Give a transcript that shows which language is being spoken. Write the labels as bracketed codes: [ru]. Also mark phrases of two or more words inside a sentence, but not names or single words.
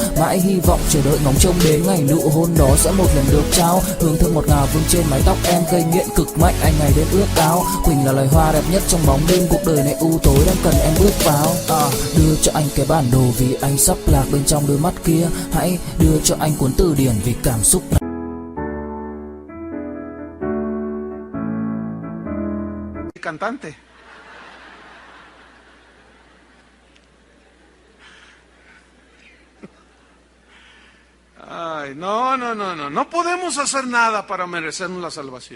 [vi] Mãi hy vọng chờ đợi ngóng trông đến ngày nụ hôn đó sẽ một lần được trao. Hương thơm ngọt ngào vương trên mái tóc em gây nghiện cực mạnh, anh ngày đến ước áo. Quỳnh là loài hoa đẹp nhất trong bóng đêm, cuộc đời này u tối đang cần em bước vào. Đưa cho anh cái bản đồ vì anh sắp lạc bên trong đôi mắt kia. Hãy đưa cho anh cuốn từ điển vì cảm xúc này. [es] Cantante. Ay, no podemos hacer nada para merecernos la salvación.